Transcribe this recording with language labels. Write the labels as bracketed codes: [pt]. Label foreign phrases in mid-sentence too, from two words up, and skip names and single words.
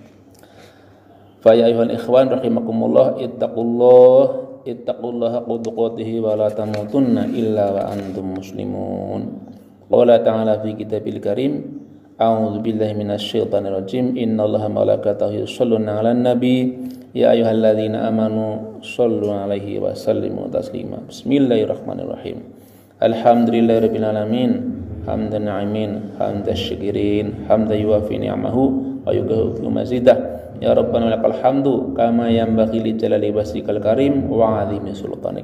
[ar] فيا أيها الإخوان رحمكم الله، اتقوا الله حق تقاته ولا تموتن إلا وأنتم مسلمون. قال تعالى في الكتاب الكريم، أعوذ بالله من الشيطان الرجيم، إن الله وملائكته يصلون على النبي يا أيها الذين آمنوا صلوا عليه وسلموا تسليما. بسم الله الرحمن الرحيم. الحمد لله رب العالمين، حمدا ناعمين، حمدا شاكرين، حمدا يوافي نعمه ويكافئ مزيده. يا ربنا لك الحمد كما ينبغي لجلال وجهك الكريم وعظيم سلطانك.